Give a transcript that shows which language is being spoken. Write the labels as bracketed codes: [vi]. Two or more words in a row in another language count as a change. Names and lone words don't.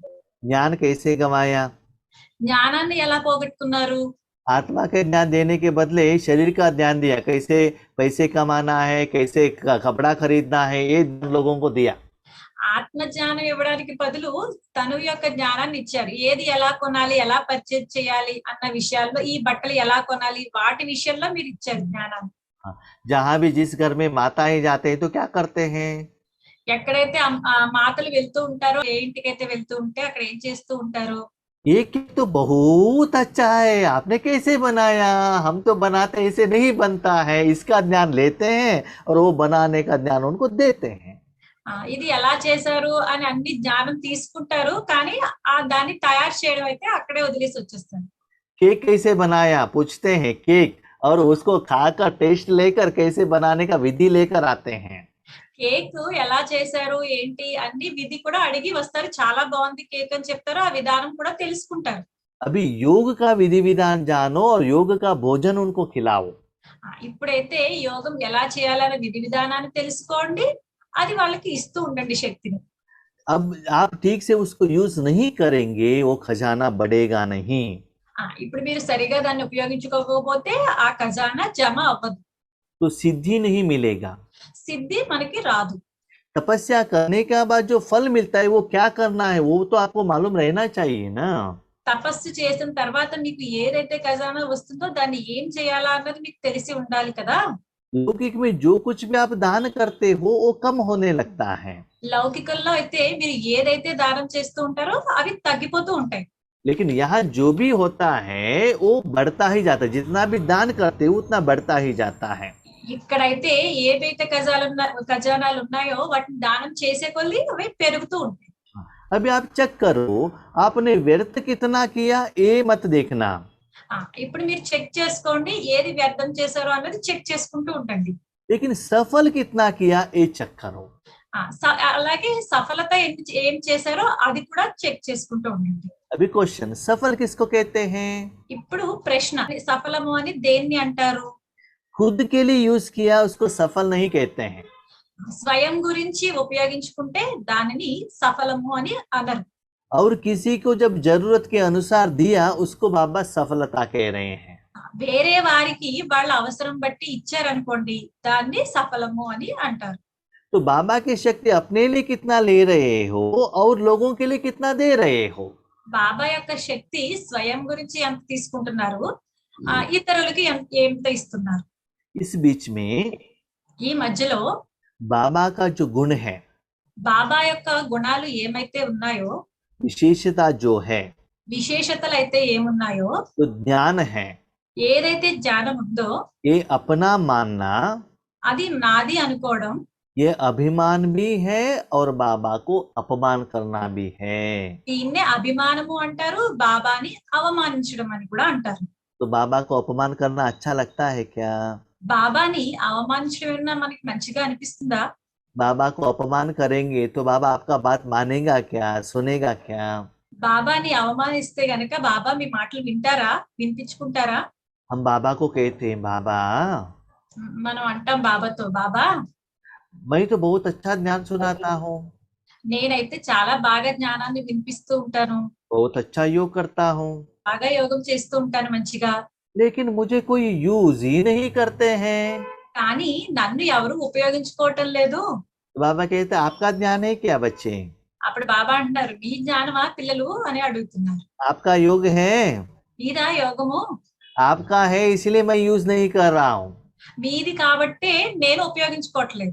[hi] ज्ञान कैसे गवाया? [te] జ్ఞానాన్ని ఎలా పోగొట్టుకున్నారు? [hi] आत्मा के ज्ञान देने के बदले शरीर का ध्यान दिया। कैसे पैसे कमाना है, कैसे कपड़ा खरीदना है, ये लोगों को दिया। [te] ఆత్మ జ్ఞానం ఇవ్వడానికి బదులు తను యొక్క జ్ఞానాన్ని ఇచ్చారు. ఏది ఎలా కొనాలి, ఎలా పర్చేజ్ చేయాలి అన్న విషయాల్లో, ఈ బట్టలు ఎలా కొనాలి వాటి విషయంలో మీరు ఇచ్చారు జ్ఞానాన్ని. [hi] जहाँ भी जिस घर में माताएं जाते हैं तो क्या करते हैं? [te] ఎక్కడైతే మాతలు వెళ్తూ ఉంటారో, ఏ ఇంటికైతే వెళ్తూ ఉంటే అక్కడ ఏం చేస్తూ ఉంటారో, [hi] ये केक तो बहुत अच्छा है, आपने कैसे बनाया? हम तो बनाते ऐसे नहीं बनता है। इसका ज्ञान लेते हैं और वो बनाने का ज्ञान उनको देते हैं। [te] ఇది ఎలా చేశారు అని అన్ని జ్ఞానం తీసుకుంటారు, కానీ దాన్ని తయారు చేయడం అయితే అక్కడే వదిలేసి వచ్చేస్తారు. [hi] केक कैसे बनाया पूछते हैं केक, और उसको खाकर टेस्ट लेकर कैसे बनाने का विधि लेकर आते हैं। [te] కేక్ ఎలా చేశారు ఏంటి అన్ని విధి కూడా అడిగి వస్తారు. చాలా బాగుంది కేక్ అని చెప్తారు, ఆ విధానం కూడా తెలుసుకుంటారు. [hi] अभी योग का विधि विधान जानो और योग का भोजन उनको खिलाओ। [te] ఇప్పుడైతే యోగం ఎలా చేయాలనే విధి విధానాన్ని తెలుసుకోండి, అది వాళ్ళకి ఇస్తూ ఉండండి శక్తిని. [hi] अब आप ठीक से उसको यूज नहीं करेंगे, वो खजाना बढ़ेगा नहीं। [te] ఇప్పుడు మీరు సరిగా దాన్ని ఉపయోగించుకోకపోతే ఆ ఖజానా జమ అవ్వదు, [hi] तो सिद्धि नहीं मिलेगा। [te] సిద్ధి మనకి రాదు. [hi] तपस्या करने के बाद जो फल मिलता है वो क्या करना है वो तो आपको मालूम रहना चाहिए ना। [te] తపస్సు చేసిన తర్వాత మీకు ఏదైతే ఖజానా వస్తుందో దాన్ని ఏం చేయాలా అన్నది మీకు తెలిసి ఉండాలి కదా. [hi] लौकिक में जो कुछ भी आप दान करते हो वो कम होने लगता है, [te] లౌకికంలో అయితే మీరు ఏదైతే దానం చేస్తూ ఉంటారో అవి తగ్గిపోతూ ఉంటాయి. [hi] लेकिन यहाँ जो भी होता है वो बढ़ता ही जाता है। जितना भी दान करते हो उतना बढ़ता ही जाता है। [te] ఇక్కడైతే ఏవైతే ఖజానాలు ఉన్నాయో వాటిని దానం చేసే కొద్దీ అవి పెరుగుతూ ఉంటాయి. [hi] अभी आप चेक करो आपने व्यर्थ कितना किया, ये मत देखना। [te] ఇప్పుడు మీరు చెక్ చేసుకోండి, ఏది వ్యర్థం చేశారో అన్నది చెక్ చేసుకుంటూ ఉండండి. [hi] लेकिन सफल कितना किया ये चेक करो। [te] అలాగే సఫలత ఏం చేశారో అది కూడా చెక్ చేసుకుంటూ ఉండండి. [hi] अभी क्वेश्चन, सफल किसको कहते हैं? [te] ఇప్పుడు ప్రశ్న, సఫలము అని దేన్ని అంటారు? [hi] खुद के लिए यूज किया उसको सफल नहीं कहते हैं। [te] స్వయం గురించి ఉపయోగించుకుంటే దానిని సఫలము అని అనరు. [hi] और किसी को जब जरूरत के अनुसार दिया उसको बाबा सफलता कह रहे हैं। [te] వేరే వారికి వాళ్ళ అవసరం బట్టి ఇచ్చారనుకోండి, దాన్ని సఫలము అని అంటారు. [hi] तो बाबा की शक्ति अपने लिए कितना ले रहे हो और लोगों के लिए कितना दे रहे हो। [te] బాబా యొక్క శక్తి స్వయం గురించి ఎంత తీసుకుంటున్నారు, ఇతరులకి ఎంత ఇస్తున్నారు. [hi] इस बीच में [te] ఈ మధ్యలో [hi] बाबा का जो गुण है, [te] బాబా యొక్క గుణాలు ఏమైతే ఉన్నాయో, [hi] विशेषता जो है, [te] విశేషతలు అయితే ఏమున్నాయో, [hi] तो ज्ञान है, [te] ఏదైతే జ్ఞానం ఉందో [hi] ये अपना मानना, [te] అది నాది అనుకోవడం, [hi] ये अभिमान भी है और बाबा को अपमान करना भी है। [te] దీన్నే అభిమానము అంటారు, బాబాని అవమానించడం అని కూడా అంటారు. [hi] तो बाबा को अपमान करना अच्छा लगता है क्या? [te] బాబాని అవమానించడం ఏమన్నా మనకి మంచిగా అనిపిస్తుందా? [hi] बाबा को अपमान करेंगे तो बाबा आपका बात मानेगा क्या, सुनेगा क्या? [te] బాబాని అవమానిస్తే గనక బాబా మీ మాటలు వింటారా, వినిపించుకుంటారా? [hi] हम बाबा को कहते हैं बाबा [te] మనం అంటాం బాబాతో, బాబా [hi] मैं तो बहुत अच्छा ज्ञान सुनाता हूँ, [te] నేనైతే చాలా బాగా జ్ఞానాన్ని వినిపిస్తూ ఉంటాను, [hi] बहुत अच्छा योग करता हूँ, [te] బాగా యోగం చేస్తూ ఉంటాను మంచిగా, [hi] लेकिन मुझे कोई यूज ही नहीं करते हैं। [te] కానీ నన్ను ఎవరు ఉపయోగించుకోవటం లేదు. [hi] तो बाबा कहते हैं आपका ज्ञान है क्या बच्चे? [te] అప్పుడు బాబా అంటున్నారు మీ జ్ఞానమా పిల్లలు అని అడుగుతున్నారు. [hi] आपका योग है, [te] మీదా యోగము, [hi] आपका है इसलिए मैं यूज नहीं कर रहा हूँ। [te] మీది కాబట్టే నేను ఉపయోగించుకోవట్లేదు.